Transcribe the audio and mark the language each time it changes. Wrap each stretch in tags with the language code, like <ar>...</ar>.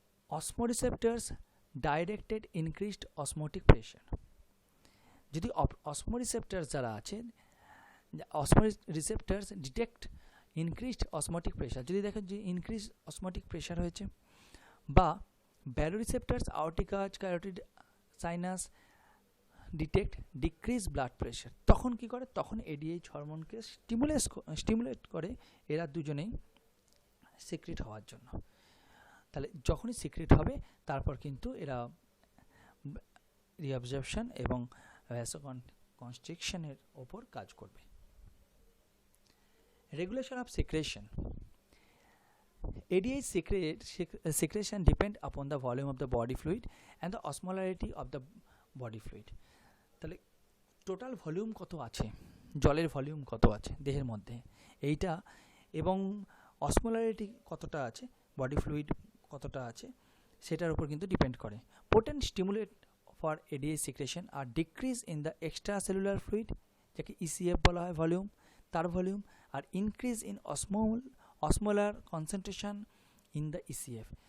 <bn>অসমোরিসেপ্টরস directed increased osmotic pressure, যদি অসমোরিসেপ্টরস যারা আছে, অসমোরিসেপ্টরস ডিটেক্ট ইনক্রিজড অসমোটিক প্রেশার, যদি দেখেন যে ইনক্রিজ অসমোটিক প্রেশার হয়েছে, বা ব্যারোরিসেপ্টরস আওরটিকা, carotid, sinus detect decrease blood pressure, তখন কি করে, তখন এডিএইচ হরমোনকে স্টিমুলেট করে এরা দুজনেই সিক্রেট হওয়ার জন্য। তাহলে যখনই সিক্রেট হবে তারপর কিন্তু এরা রিঅ্যাবজর্পশন এবং ভ্যাসোকনস্ট্রিকশনের ওপর কাজ করবে।</bn> <en>Regulation of secretion, ADH secretion depend upon the volume of the body fluid and the osmolarity of the body fluid.</en> <bn>তাহলে টোটাল ভলিউম কত আছে, জলের ভলিউম কত আছে দেহের মধ্যে এইটা, এবং অসমোলারিটি কতটা আছে, বডি ফ্লুইড কতটা আছে, সেটার উপর কিন্তু ডিপেন্ড করে।</bn> <en>potent stimulate for ADH secretion আর decrease in the extra cellular fluid,</en> <bn>যাকে ECF বলা হয়</bn> <en>Volume, তার volume, আর increase in osmolar concentration in the ECF।</en>